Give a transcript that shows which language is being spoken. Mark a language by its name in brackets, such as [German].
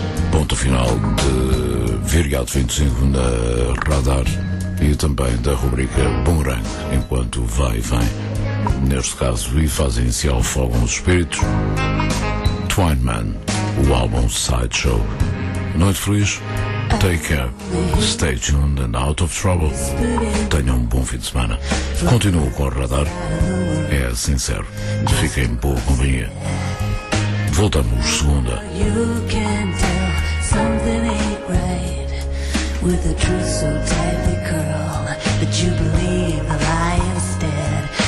[Portuguese] Ponto final de Viriato 25 na Radar e também da rubrica Boomerang, enquanto vai e vem. Neste caso, e fazem-se ao fogo os espíritos. Twine Man, o álbum Sideshow. Noite feliz, [English] take care, stay tuned and out of trouble. [Portuguese] Tenham um bom fim de semana. Continuo com o Radar, é sincero, fiquem em boa companhia. Voltamos segunda. [English] You can tell something ain't right with a truth so tightly curled that you believe a lie instead.